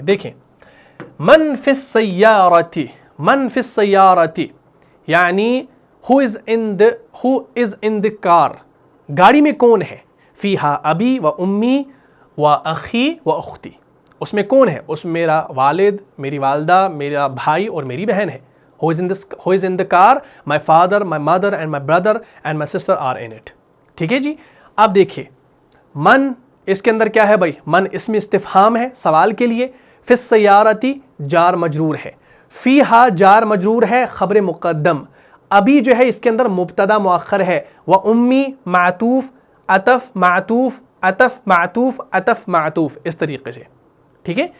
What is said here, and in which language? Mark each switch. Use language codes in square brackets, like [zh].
[ur] دیکھیں [ar] من فی السیارۃ، من فی السیارۃ [ur] یعنی [en] who is in the car، [ur] گاڑی میں کون ہے. [ar] فیہا ابی و امی و اخی و اختی، [ur] اس میں کون ہے، اس میں میرا والد، میری والدہ، میرا بھائی اور میری بہن ہے. [en] who is in the car my father, my mother and my brother and my sister are in it. [ur] ٹھیک ہے جی. اب دیکھیں من اس کے اندر کیا ہے بھائی، من اسم استفہام ہے سوال کے لیے. فی السیارۃ جار مجرور ہے، فیہا جار مجرور ہے خبر مقدم. ابھی جو ہے اس کے اندر مبتدا مؤخر ہے، و امی معطوف عطف معطوف عطف معطوف عطف معطوف، اس طریقے سے. ٹھیک ہے.